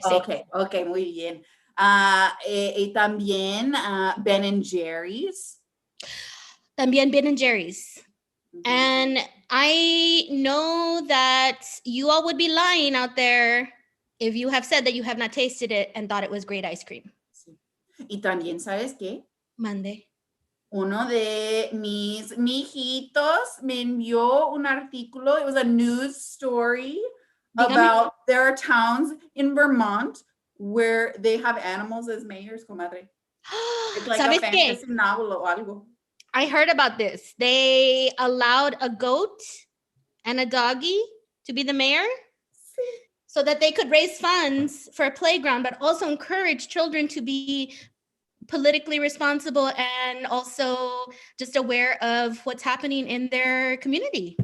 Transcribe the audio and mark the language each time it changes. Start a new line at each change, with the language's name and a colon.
Spanish: Sí. Okay, muy bien. Y también Ben & Jerry's. También Ben & Jerry's. Mm-hmm.
English: And I know that you all would be lying out there if you have said that you have not tasted it and thought it was great ice cream.
Spanish: Y también, ¿sabes qué? Mande. Uno de mis mijitos me envió un artículo.
English: It was a news story about there are towns in Vermont where they have animals as mayors, comadre. It's like a fantasy novel
Spanish: o algo.
English: I heard about this. They allowed a goat and a doggy to be the mayor so that they could raise funds for a playground, but also encourage children to be politically responsible and also just aware of what's happening in their community.